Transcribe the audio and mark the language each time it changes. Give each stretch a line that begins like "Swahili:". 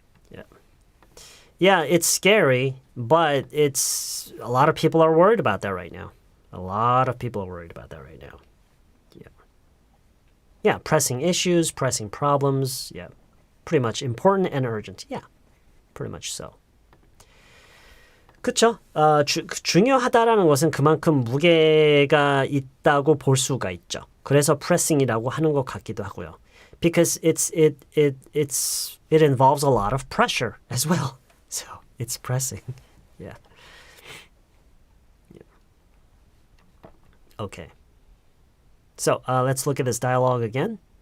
English: Yeah. Yeah, it's scary, but it's a lot of people are worried about that right now. A lot of people are worried about that right now. Yeah. Yeah, pressing issues, pressing problems. Yeah. Pretty much important and urgent. Yeah. Pretty much so.
Korean: 그쵸? 중요하다라는 것은 그만큼 무게가 있다고 볼 수가 있죠. 그래서 pressing이라고 하는 것 같기도 하고요.
English: Because it involves a lot of pressure as well. So it's pressing. Yeah. Okay. So let's look at this dialogue again.